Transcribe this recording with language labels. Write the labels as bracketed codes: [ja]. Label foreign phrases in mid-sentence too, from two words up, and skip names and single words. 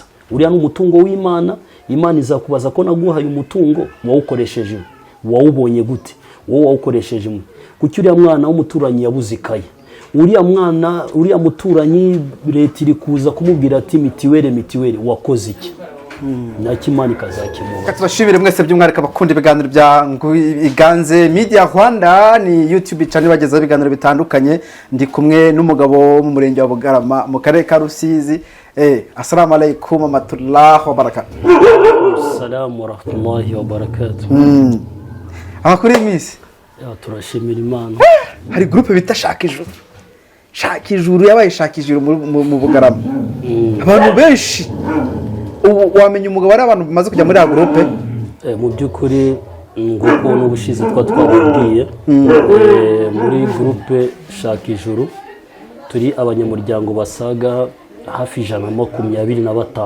[rw] Uriya ni umutungo w'Imana, Imana izakubaza ko naguhaye umutungo wawukoresheje, wawubonye gute, wowe wawukoresheje mu kuki uriya mwana w'umuturanyi yabuze ikaye, uriya muturanyi leta iri kuza kumubwira ati mitiweli wakoze iki? Naki Imana ikazakimura. Tubashimire mwese by'umwihariko abakunda ibiganiro bya Iganze Media Rwanda, ni [en] YouTube channel [rw] bagezaho ibiganiro bitandukanye. Ndi kumwe n'umugabo wo mu murenge wa Bugarama mu karere ka Rusizi. [ar] السلام عليكم ورحمة الله وبركاته. السلام ورحمة الله وبركاته. [rw] Abakuri imisi turashimira Imana. Hari groupe bita Shaka Ijuru yabaye Shaka Ijuru mu Bugarama. Abantu benshi wamenye umugabo ari abantu bimaze kujya muri ya groupe. Mu by'ukuri nguko n'ubushize twababwiye, muri groupe Shaka Ijuru turi abanyamuryango basaga hafi 125.